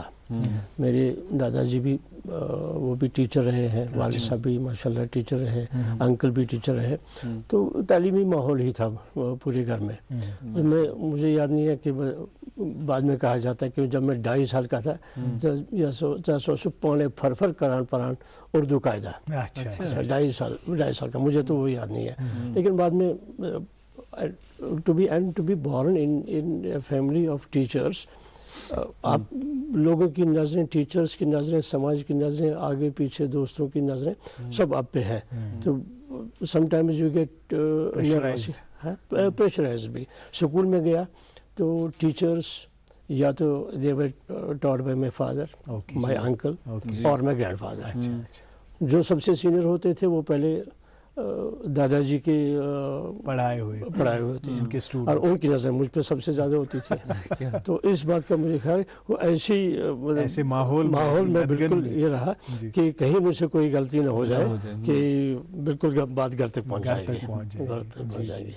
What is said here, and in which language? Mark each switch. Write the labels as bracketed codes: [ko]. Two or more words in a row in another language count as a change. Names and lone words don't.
[ur] میرے دادا جی بھی وہ بھی ٹیچر رہے ہیں, والد صاحب بھی ماشاءاللہ ٹیچر رہے, انکل بھی ٹیچر رہے, تو تعلیمی ماحول ہی تھا پورے گھر میں. مجھے یاد نہیں ہے کہ بعد میں کہا جاتا ہے کہ جب میں 2.5 سال کا تھا [ks] سو پونے فر کران پران [ur] اردو قاعدہ 2.5 سال کا, مجھے تو وہ یاد نہیں ہے. لیکن بعد میں [en] to be born in a family of teachers, [ur] آپ لوگوں کی نظریں, ٹیچرز کی نظریں, سماج کی نظریں, آگے پیچھے دوستوں کی نظریں سب آپ پہ ہیں. تو [en] some times you get pressurized [ur] بھی. اسکول میں گیا تو ٹیچرز یا تو [en] they were taught by my father, my uncle [ur] اور [en] my grandfather. [ur] جو سب سے سینئر ہوتے تھے وہ پہلے دادا جی کے پڑھائے ہوئے تھے اور ان کی نظر مجھ پہ سب سے زیادہ ہوتی تھی. تو اس بات کا مجھے خیال وہ ایسے ماحول میں بالکل یہ رہا کہ کہیں مجھ سے کوئی غلطی نہ ہو جائے کہ بالکل بات گھر تک پہنچ جائے گی.